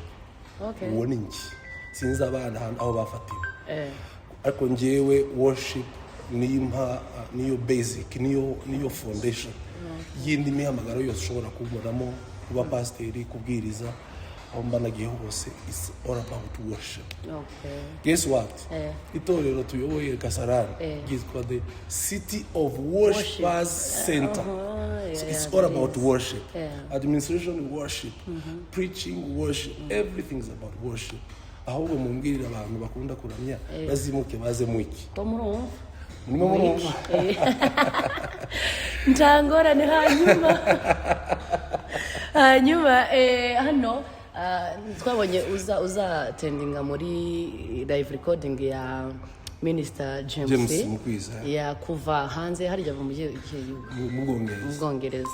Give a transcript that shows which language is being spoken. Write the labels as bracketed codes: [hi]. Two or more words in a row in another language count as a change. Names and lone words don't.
[rw] Uwo ni njye, sinzi abana aho bafatiwe. Ariko njyewe worship niyo basic, niyo foundation y'indi mihamagaro yose ushobora kubonamo, kuba pasiteri, kubwiriza, aho mba nagiye hose. [en] It's all about worship. Guess what? [rw] Itorero tuyoboye Kasarani ryitwa the City of Worshipers Center. [en] So it's all about worship. Administration worship, preaching worship, everything is about worship. [rw] Ahubwo mumbwirira abantu bakunda kuramya bazimuke baze mwiki. Murumva Ntangora ni hanyuma hano twabonye uza tendinga muri [en] live recording [rw] ya Minister James ya kuva hanze harya mu Bwongereza.